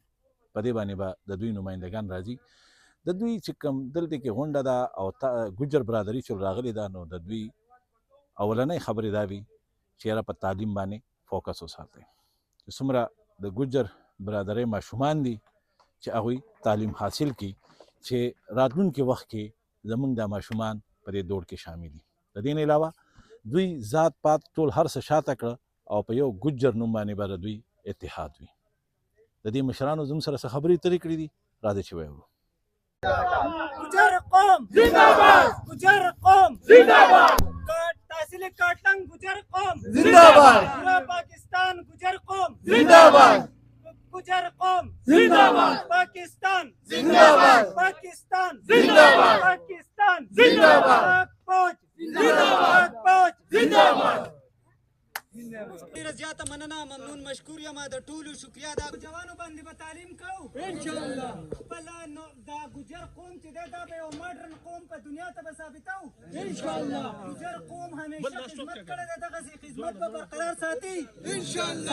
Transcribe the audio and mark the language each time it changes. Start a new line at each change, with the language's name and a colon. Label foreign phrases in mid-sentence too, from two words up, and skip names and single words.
Pashto: په دې باندې به د دوی نمایندګان راځي. د دوی چې کوم دلته کې غونډه ده او ګجر برادري چې راغلې ده، نو د دوی اولنۍ خبرې دا وي چې یاره په تعلیم باندې فوکس وساتئ، چې څومره د ګجر برادرۍ ماشومان دي چې هغوی تعلیم حاصل کړي، چې راتلونکي وخت کې زموږ دا ماشومان په دې دوړ کې شامل دي. د دې نه علاوه دوی ذات پات ټول هر څه شاته کړه او په یو ګجر نوم باندې به د دوی اتحاد وي. د دې مشرانو زموږ سره څه خبرې اترې کړي دي، راځئ چې وایو.
Urdu: گجر قوم زندہ باد، گجر قوم زندہ باد، تحصیل کاٹلنگ گجر قوم زندہ باد، پورا پاکستان گجر قوم زندہ باد، گجر قوم زندہ باد، پاکستان زندہ باد، پاکستان زندہ باد، پاکستان زندہ باد، فوج زندہ باد، فوج زندہ باد.
Pashto: ډیره زیاته مننه، ممنون، مشکور یم. د ټولو شکریا ده. جوانو باندې به تعلیم کوو انشاءالله. خپله دا ګجر قوم چې دی دا به یو ماډرن قوم په دنیا ته به ثابتوو انشاءالله. ګجر قوم همیشه خدمت کړی دی، دغسې خدمت به برقرار ساتي انشاءالله.